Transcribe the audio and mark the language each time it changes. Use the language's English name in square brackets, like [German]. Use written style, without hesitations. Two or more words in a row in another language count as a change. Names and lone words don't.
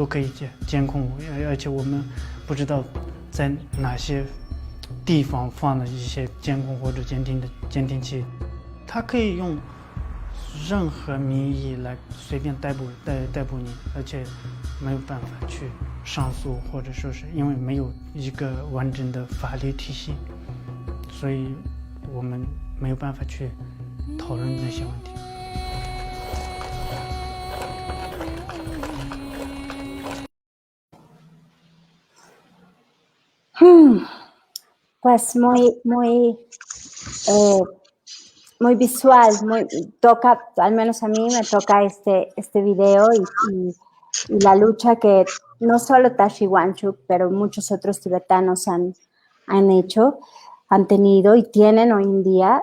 [Chinese] 可以监控，而且我们不知道在哪些地方放了一些监控或者监听器，它可以用任何名义来随便逮捕你，而且没有办法去上诉，或者说是因为没有一个完整的法律体系，所以我们没有办法去讨论那些问题。 [Spanish] Pues muy visual, toca, al menos a mí me toca este video y la lucha que no solo Tashi Wangchuk, pero muchos otros tibetanos han tenido y tienen hoy en día.